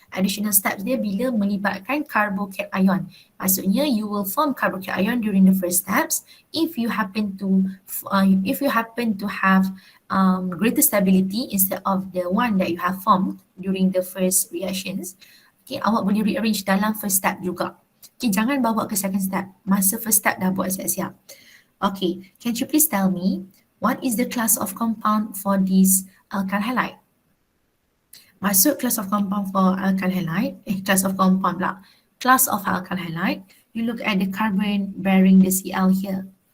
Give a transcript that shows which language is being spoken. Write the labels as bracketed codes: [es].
[ms] Additional steps dia bila melibatkan carbocation. Maksudnya [en] you will form carbocation during the first steps if you happen to have greater stability instead of the one that you have formed during the first reactions. [ms] Okay, awak boleh rearrange dalam first step juga. Okay, jangan bawa ke second step. Masa first step dah buat siap-siap. [en] Okay, can you please tell me what is the class of compound for this alkyl halide? [ms] Masuk class of compound for alkyl halide, class of compound pula. [en] Class of alkyl halide, you look at the carbon bearing the Cl here.